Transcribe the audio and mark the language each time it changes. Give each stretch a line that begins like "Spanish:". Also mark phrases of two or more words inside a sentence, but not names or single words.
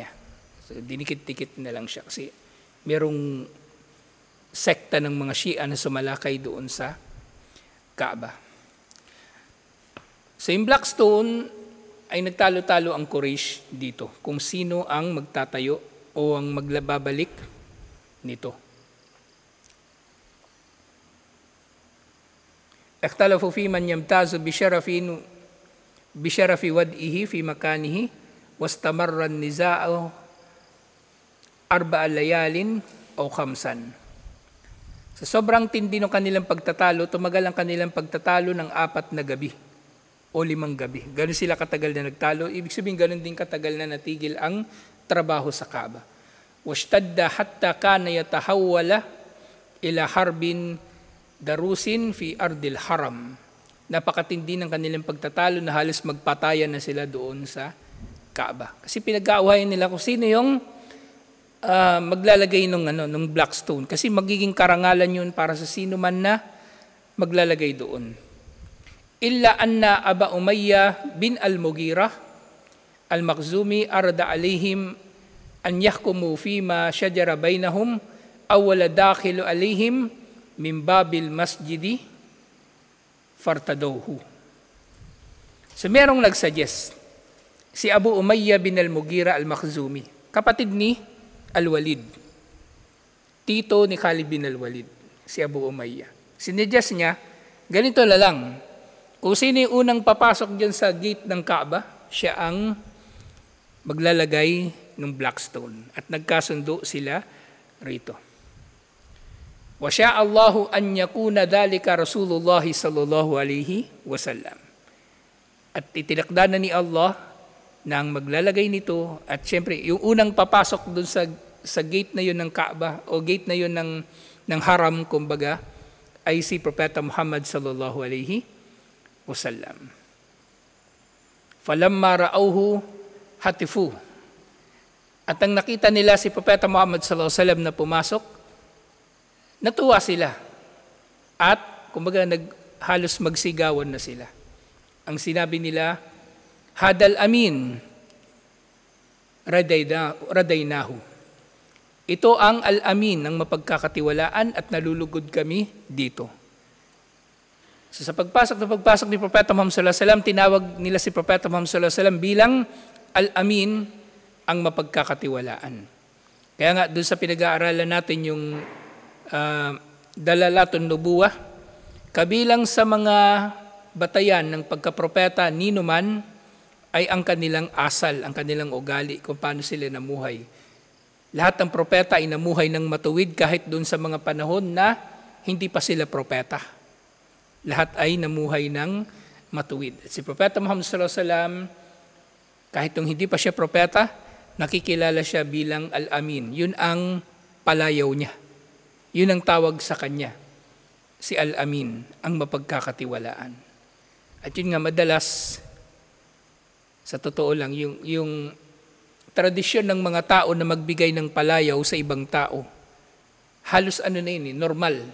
Filipino: So, dinikit-dikit na lang siya kasi merong sekta ng mga Shia na sumalakay doon sa Kaaba. So, yung Blackstone ay nagtalo-talo ang Quraysh dito kung sino ang magtatayo o ang magbabalik nito.
Arabic: اختلفوا فيمن يمتاز بشرف وضعه في مكانه واستمر النزاع أربع ليال أو خمسا.
Filipino: Sa sobrang tindi ng kanilang pagtatalo, tumagal ang kanilang pagtatalo ng 4 na gabi o 5 gabi. Ganun sila katagal na nagtalo. Ibig sabihin, ganun din katagal na natigil ang trabaho sa Kaaba.
Arabic: واشتد حتى كان يتحول إلى حرب ضروس في أرض الحرم.
Filipino: Napakatindi ng kanilang pagtatalo na halos magpatayan na sila doon sa Kaaba. Kasi pinag-aawayan nila kung sino yung maglalagay ng black stone. Kasi magiging karangalan yun para sa sino man na maglalagay doon.
Arabic: إلا أن أبا أمية بن المغيرة المخزومي عرض عليهم أن يحكموا فيما شجر بينهم أول داخل عليهم من باب المسجد فارتضوه.
Filipino: So merong nagsuggest, si Abu Umayya bin al-Mughirah al-Makhzumi, kapatid ni Al-Walid, tito ni Khalid bin al-Walid, si Abu Umayya. Sinuggest niya, ganito na lang, kung sino yung unang papasok dyan sa gate ng Kaaba, siya ang maglalagay ng black stone. At nagkasundo sila rito.
Arabic: وشاء الله أن يكون ذلك رسول الله صلى الله عليه وسلم.
Filipino: At itinakda na ni Allah na ang maglalagay nito, at syempre yung unang papasok doon sa gate na yun ng Kaaba o gate na yun ng haram, kumbaga, ay si Propeta Muhammad
Arabic: صلى الله عليه وسلم. فلما رأوه هتفوا.
Filipino: At ang nakita nila si Propeta Muhammad
Arabic: صلى الله عليه وسلم
Filipino: na pumasok, natuwa sila. At kumbaga halos magsigawan na sila. Ang sinabi nila,
Arabic: هذا الأمين رضيناه.
Filipino: Ito ang al-amin ng mapagkakatiwalaan at nalulugod kami dito. So sa pagpasok ni Propeta Muhammad
Arabic: صلى الله عليه وسلم,
Filipino: tinawag nila si Propeta Muhammad
Arabic: صلى الله عليه وسلم
Filipino: bilang al-amin, ang mapagkakatiwalaan. Kaya nga doon sa pinag-aaralan natin yung Dalalatun Nubuwah, kabilang sa mga batayan ng pagkapropeta nino man ay ang kanilang asal, ang kanilang ugali, kung paano sila namuhay. Lahat ng propeta ay namuhay ng matuwid kahit doon sa mga panahon na hindi pa sila propeta. Lahat ay namuhay ng matuwid. At si Propeta Muhammad
Arabic: صلى الله عليه وسلم,
Filipino: kahit nung hindi pa siya propeta, nakikilala siya bilang Al-Amin. Yun ang palayaw niya. Yun ang tawag sa kanya. Si Al-Amin, ang mapagkakatiwalaan. At yun nga madalas, sa totoo lang, yung tradisyon ng mga tao na magbigay ng palayaw sa ibang tao, halos normal.